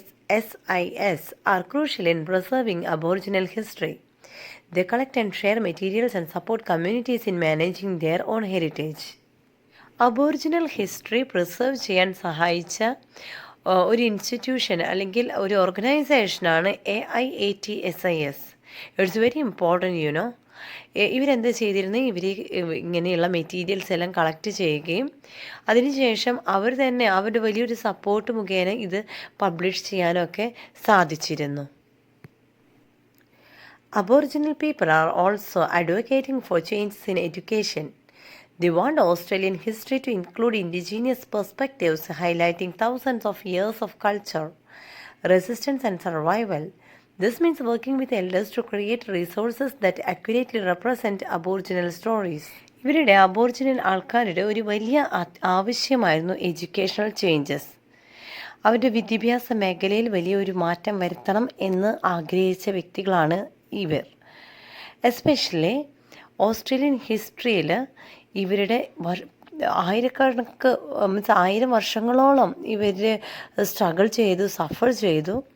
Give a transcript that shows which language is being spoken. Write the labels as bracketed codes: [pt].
[en] AIATSSIS are crucial in preserving Aboriginal history. They collect and share materials and support communities in managing their own heritage. [ml] Aboriginal history preserve ചെയ്യാൻ സഹായിച്ച ഒരു institution അല്ലെങ്കിൽ ഒരു ഓർഗനൈസേഷനാണ് AIATSIS. [en] It's very important you know. [ml] ഇവരെന്താ ചെയ്തിരുന്നത്, ഇവർ ഇങ്ങനെയുള്ള materials എല്ലാം കളക്ട് ചെയ്യുകയും അതിനുശേഷം അവർ തന്നെ അവരുടെ വലിയൊരു സപ്പോർട്ട് മുഖേന ഇത് പബ്ലിഷ് ചെയ്യാനൊക്കെ സാധിച്ചിരുന്നു. [en] Aboriginal people are also advocating for changes in education. They want Australian history to include indigenous perspectives, highlighting thousands of years of culture, resistance, and survival. This means working with elders to create resources that accurately represent Aboriginal stories. [ml] ഇവരുടെ aboriginal ആൾക്കാരുടെ ഒരു വലിയ ആവശ്യമായിരുന്നു educational changes. അവരുടെ വിദ്യാഭ്യാസ മേഖലയിൽ വലിയൊരു മാറ്റം വരുത്തണം എന്ന് ആഗ്രഹിച്ച വ്യക്തികളാണ് ഇവർ. എസ്പെഷ്യലി ഓസ്ട്രേലിയൻ ഹിസ്റ്ററിയിൽ ഇവരുടെ ആയിരക്കണക്ക് മീൻസ് 1000 വർഷങ്ങളോളം ഇവർ സ്ട്രഗിൾ ചെയ്തു, സഫർ ചെയ്തു.